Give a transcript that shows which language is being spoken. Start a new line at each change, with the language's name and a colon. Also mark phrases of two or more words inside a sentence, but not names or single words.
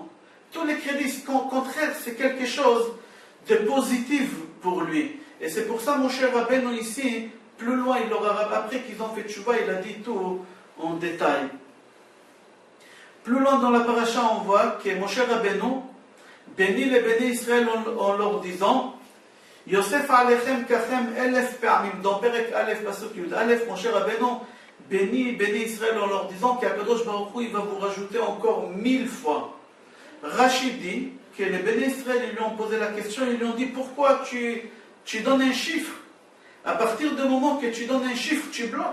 French: Tous les crédits, au contraire, c'est quelque chose de positif pour lui. Et c'est pour ça, mon cher Rabbeinu, ici, plus loin, il aura, après qu'ils ont fait tchouva, il a dit tout en détail. Plus loin dans la paracha, on voit que mon cher Rabbeinu bénit les bénis Israël en leur disant
Hebrew: יוסף עליכם ככם אלף פעמים. Dans פרק אלף, פסוק יוד אלף,
French: mon cher Rabbeinu bénit Israël en leur disant qu'
Hebrew: הקדוש ברוך הוא,
French: il va vous rajouter encore 1000 fois. Rachid dit que les bénis Israël, ils lui ont posé la question, ils lui ont dit pourquoi tu donnes un chiffre? À partir du moment que tu donnes un chiffre, tu bloques.